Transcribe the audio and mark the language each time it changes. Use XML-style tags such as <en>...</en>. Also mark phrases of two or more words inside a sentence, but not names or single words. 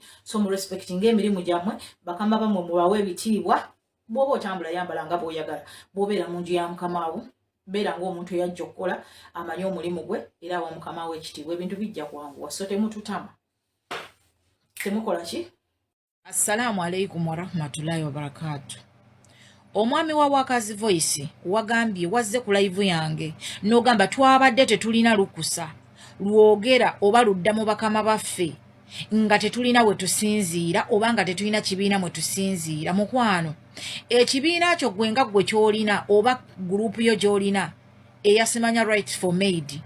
<lg>So mu respecting emirimu gyammwe bakama bamwe mubawe ebitiibwa. Bw'oba otambula yambala nga bw'oyagala. Bw'obeera mu nju ya mukamaawo beera ng'omuntu eyajja okukola amanyi omulimu gwe era awa mukamaawo ekitiibwa. Ebintu bijja kwanguwa. So temututama. Temukola ki?</lg> <ar>السلام عليكم ورحمة الله وبركاته.</ar> <lg>Omwami wa Wakazi Voice wagambye wazze ku live yange n'ogamba twabadde tetulina lukusa lwogera oba ludda mu bakama baffe nga tetulina we tusinziira oba nga tetulina kibiina mwe tusinziira. Mukwano ekibiina kyo gwe nga gwe kyolina oba gurupu yo gyolina eyasimanya Rights for Maid.</lg>